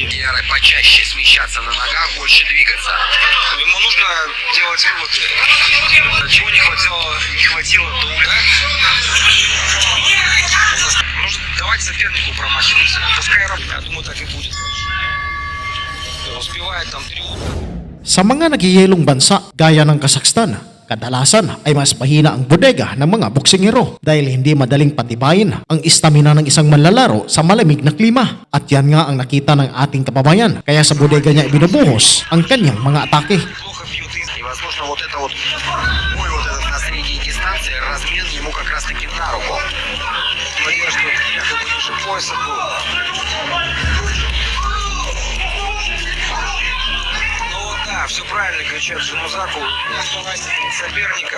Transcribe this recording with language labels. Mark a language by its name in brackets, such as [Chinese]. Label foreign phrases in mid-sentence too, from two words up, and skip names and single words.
[Russian] Яры почаще смещаться на ногах, больше двигаться. ему нужно делать выводы. Чего не хватило дуля. Нужно давать сопернику промахиваться. Пускай работает. Я думаю, так и будет. Успевает там 3 удара. [Filipino] Sa mga nagyayelong bansa gaya ng Kazakhstan, kadalasan ay mas mahina ang bodega ng mga boksingero dahil hindi madaling patibayin ang istamina ng isang manlalaro sa malamig na klima. At yan nga ang nakita ng ating kababayan, kaya sa bodega niya ibinubuhos ang kanyang mga atake. [Russian] Плохо бьют из... И, возможно, вот это вот бой вот этот на средней дистанции, размен ему как раз таки на руку. Надежду якобы ниже пояса был. Все правильно кричат Жанузаку, не оставайся перед соперником.